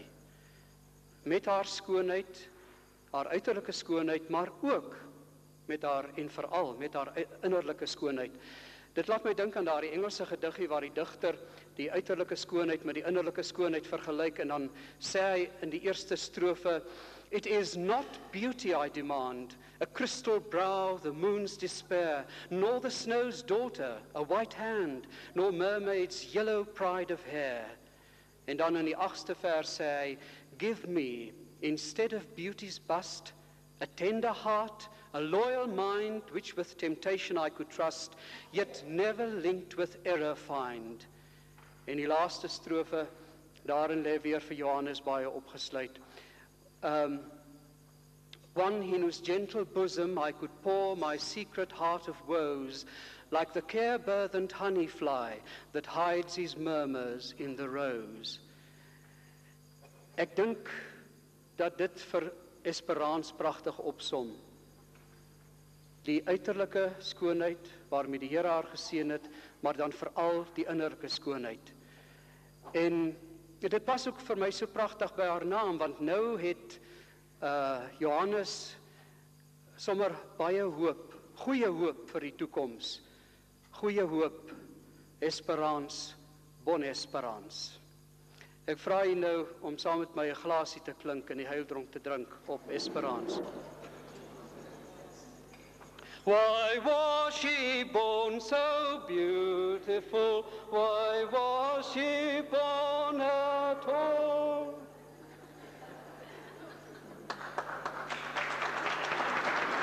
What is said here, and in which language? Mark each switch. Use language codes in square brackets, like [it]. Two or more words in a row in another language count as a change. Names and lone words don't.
[af] Met haar skoonheid, haar uiterlike skoonheid, maar ook met haar en veral met haar innerlike skoonheid. Dit laat my dink aan daardie Engelse gediggie waar die digter die uiterlike skoonheid met die innerlike skoonheid vergelyk en dan sê hy in die eerste strofe, [en] it is not beauty I demand, a crystal brow, the moon's despair, nor the snow's daughter, a white hand, nor mermaid's yellow pride of hair. [af] En dan in die 8ste vers sê hy, [en] give me, instead of beauty's bust, a tender heart, a loyal mind, which with temptation I could trust, yet never linked with error find. [af] En die laaste strofe, daarin lê weer vir Johannes baie opgesluit. [en] One in whose gentle bosom I could pour my secret heart of woes, like the care-burthened honey fly that hides his murmurs in the rose. [af] Ek dink dat dit vir Esperance pragtig opsom. Die uiterlike skoonheid waarmee die Here haar geseën het, maar dan veral die innerlike skoonheid. En dit pas ook vir my so pragtig by haar naam, want nou het Johannes sommer baie hoop, goeie hoop vir die toekoms. Goeie hoop, Esperance, Bon Esperance. Ek vra u nou om saam met my 'n glasie te klink en die heildronk te drink op Esperance. [en] Why was she born so beautiful? Why was she born at all?